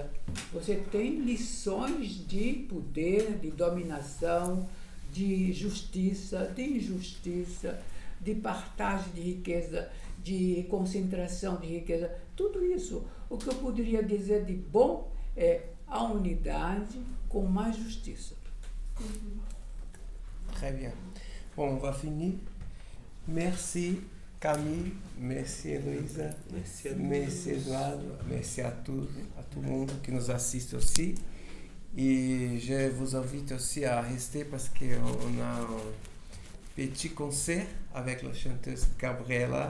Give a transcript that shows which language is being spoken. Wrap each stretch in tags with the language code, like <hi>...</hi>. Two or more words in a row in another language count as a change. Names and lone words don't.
<pt>Você tem lições de poder, de dominação, de justiça, de injustiça, de partagem de riqueza, de concentração de riqueza. Tudo isso. O que eu poderia dizer de bom é a unidade com mais justiça.</pt> <fr>Très bien. Bon, on va finir. Merci Camille, merci Heloïsa, merci Eduardo, merci à tout le monde qui nous assiste aussi. Et je vous invite aussi à rester parce qu'on a un petit concert avec la chanteuse Gabriela.</fr>